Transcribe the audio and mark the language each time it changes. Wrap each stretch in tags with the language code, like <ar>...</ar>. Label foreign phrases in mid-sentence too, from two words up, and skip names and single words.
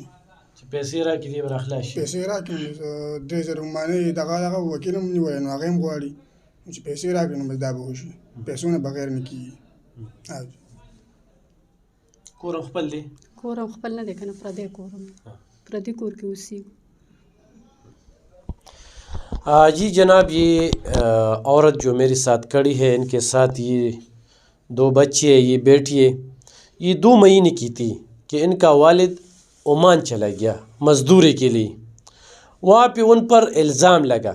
<ps>چې پیسې راکړي دی به راخلاص شي؟ پیسې راکړي نو 3000 عمانۍ دغه وکیل هم نیولی، نو هغه هم غواړي چې پیسې راکړي نو بس دا به وشي، پیسو نه بغیر نه کېږي. او جي کور هم خپل دی؟ کور هم خپل نه دی که نه، پردی کور هم، پردي کور کې اوسېږو.</ps> <ur>جی جناب، یہ عورت جو میرے ساتھ کھڑی ہے ان کے ساتھ یہ 2 بچے ہیں، یہ بیٹی ہے. یہ 2 مہینے کی تھی کہ ان کا والد عمان چلا گیا مزدوری کے لیے. وہاں پہ ان پر الزام لگا.</ur>